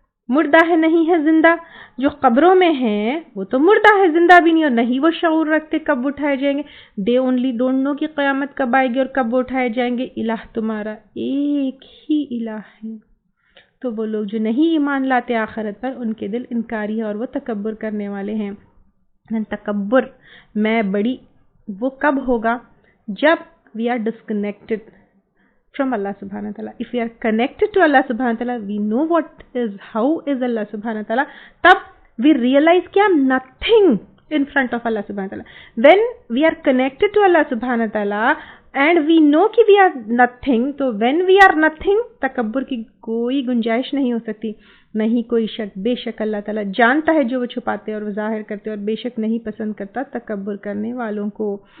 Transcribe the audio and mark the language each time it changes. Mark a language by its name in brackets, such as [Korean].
[Urdu] مردہ ہے, نہیں ہے زندہ. جو قبروں میں ہیں وہ تو مردہ ہے, زندہ بھی نہیں, اور نہیں وہ شعور رکھتے کب اٹھائے جائیں گے. [English] they only don't know [Urdu] کہ قیامت کب آئے گی اور کب وہ اٹھائے جائیں گے. الہ تمہارا ایک ہی الہ ہے. تو وہ لوگ جو نہیں ایمان لاتے آخرت پر, ان کے دل انکاری ہے اور وہ تکبر کرنے والے ہیں. تکبر, میں بڑی, وہ کب ہوگا؟ جب [English] we are disconnected from Allah subhanahu wa ta'ala. If we are connected to Allah subhanahu wa ta'ala, we know how is Allah subhanahu wa ta'ala. Tab we realize कि I'm nothing in front of Allah subhanahu wa ta'ala. When we are connected to Allah subhanahu wa ta'ala and we know कि we are nothing, تو when we are nothing, [Urdu] تکبر کی کوئی گنجائش نہیں ہو سکتی. نہیں کوئی شک, بے شک اللہ تعالیٰ جانتا ہے جو وہ چھپاتے اور وہ ظاہر کرتے, اور بے شک نہیں پسند کرتا تکبر کرنے والوں کو.